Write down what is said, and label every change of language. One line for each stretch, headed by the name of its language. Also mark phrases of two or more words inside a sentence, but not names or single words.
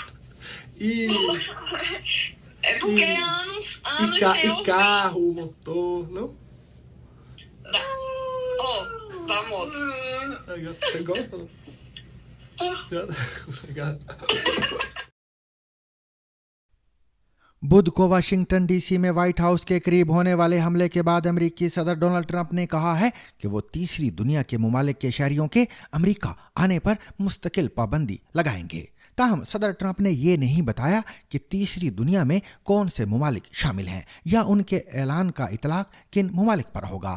Portuguese: E É porque anos sem ouvir. carro, motor, não? Ó, da moto. Você gosta? Obrigado.
Urdu: بدھ کو واشنگٹن ڈی سی میں وائٹ ہاؤس کے قریب ہونے والے حملے کے بعد امریکی صدر ڈونلڈ ٹرمپ نے کہا ہے کہ وہ تیسری دنیا کے ممالک کے شہریوں کے امریکہ آنے پر مستقل پابندی لگائیں گے. تاہم صدر ٹرمپ نے یہ نہیں بتایا کہ تیسری دنیا میں کون سے ممالک شامل ہیں یا ان کے اعلان کا اطلاق کن ممالک پر ہوگا.